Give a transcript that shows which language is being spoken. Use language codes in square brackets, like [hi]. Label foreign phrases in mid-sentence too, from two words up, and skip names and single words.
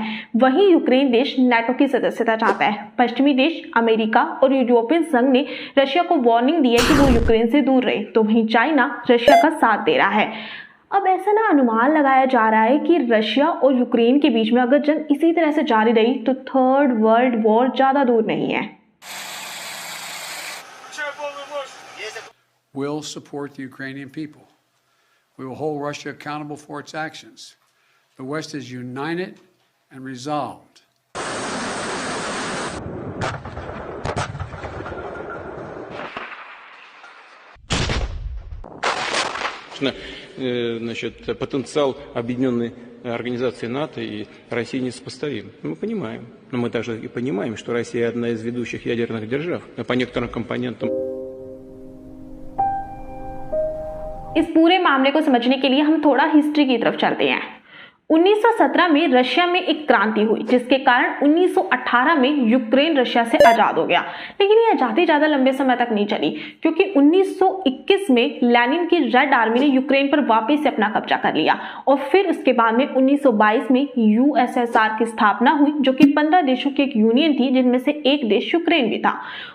[hi] वहीं यूक्रेन देश नाटो की सदस्यता चाहता है। पश्चिमी देश अमेरिका और यूरोपियन संघ ने रशिया को वार्निंग दी है कि वो यूक्रेन से दूर रहे, तो वहीं चाइना रशिया का साथ दे रहा है। अब ऐसा ना अनुमान लगाया जा रहा है कि रशिया और यूक्रेन के बीच में अगर जंग इसी तरह से जारी रही तो [en] third world war [hi] ज्यादा दूर नहीं है। [en] We'll support the Ukrainian people. We will hold Russia accountable for its actions. The West is united and resolved. [ru] Значит, потенциал объединенной организации НАТО и России несопоставим. Мы понимаем. Но мы также и понимаем, что Россия одна из ведущих ядерных держав, по некоторым компонентам. [hi] इस पूरे मामले को समझने के लिए हम थोड़ा हिस्ट्री की तरफ चलते हैं। 1917 में रशिया में एक क्रांति हुई, जिसके कारण 1918 में यूक्रेन रशिया से आजाद हो गया। लेकिन ये आजादी ज्यादा लंबे समय तक नहीं चली, क्योंकि 1921 में लेनिन की रेड आर्मी ने यूक्रेन पर वापस से अपना कब्जा कर लिया और फिर उसके बाद में 1922 में यूएसएसआर की स्थापना हुई, जो कि 15 देशों की एक यूनियन थी, जिनमें से एक देश यूक्रेन भी था।